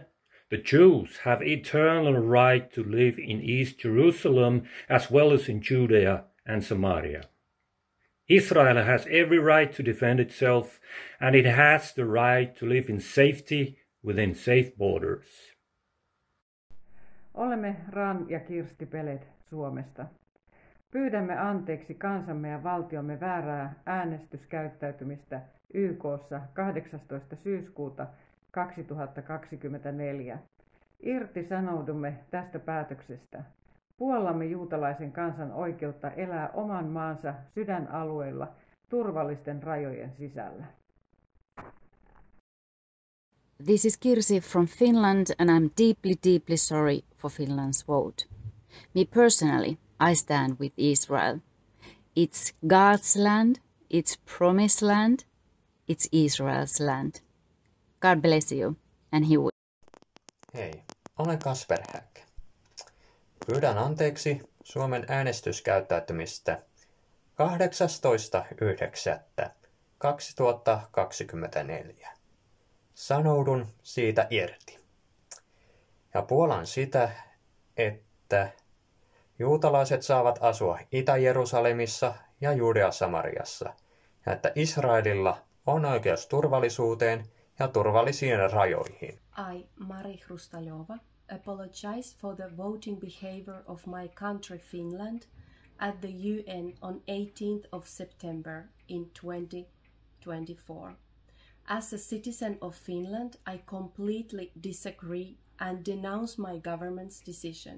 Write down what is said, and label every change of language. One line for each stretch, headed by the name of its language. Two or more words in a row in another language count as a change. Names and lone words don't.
English: The Jews have eternal right to live in East Jerusalem as well as in Judea and Samaria. Israel has every right to defend itself, and it has the right to live in safety within safe borders.
Finnish: Olemme Ran ja Kirsti Pelet Suomesta. Pyydämme anteeksi kansamme ja valtiomme väärää äänestyskäyttäytymistä YK:ssa 18. syyskuuta 2024. Irtisanoudumme tästä päätöksestä. Puollamme juutalaisen kansan oikeutta elää oman maansa sydänalueilla turvallisten rajojen sisällä.
English: This is Kirsi from Finland, and I'm deeply sorry for Finland's vote. Me personally, I stand with Israel. It's God's land, it's promised land, it's Israel's land. God bless you, and he will.
Finnish: Hei, olen Kasper Häkk. Pyydän anteeksi Suomen äänestyskäyttäytymistä 18.9.2024. Sanoudun siitä irti. Ja puolan sitä, että juutalaiset saavat asua Itä-Jerusalemissa ja Judea-Samariassa, ja että Israelilla on oikeus turvallisuuteen ja turvallisiin rajoihin.
English: I, Mari Hrustaljova, apologize for the voting behavior of my country Finland at the UN on 18th of September in 2024. As a citizen of Finland, I completely disagree and denounce my government's decision.